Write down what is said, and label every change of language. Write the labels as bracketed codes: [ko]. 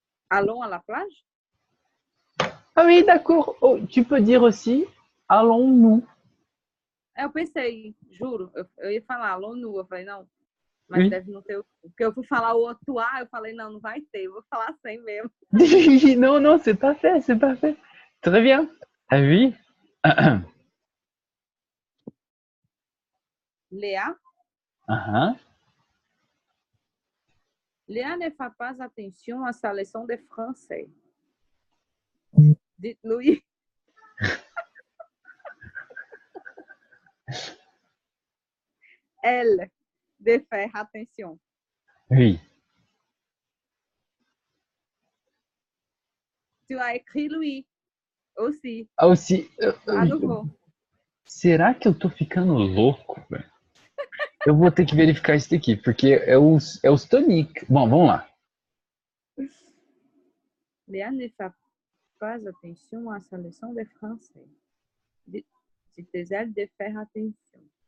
[fr] Allons à la plage? Ah oui, d'accord. Oh, tu peux dire aussi allons-nous. [pt] Eu pensei, juro, eu ia falar [fr] allons nu. [pt] Eu falei, não, mas [fr] Oui. [pt] deve não ter. Porque eu fui falar o outro A, eu falei, não vai ter, eu vou falar sem mesmo. [fr] Non, non, c'est pas fait, c'est pas fait. Très bien. Ah oui. Léa, Aham. Léa ne fait pas attention à sa leçon de français. Dites-lui. Elle de faire attention. Oui. Tu as écrit lui aussi, Ah, aussi, à nouveau. [pt] será que eu tô ficando louco, velho? Eu vou ter que verificar isso daqui, porque é os tonic. Bom, vamos lá. [fr] Léa ne fait pas attention à sa leçon de français. Dites-elle de faire attention.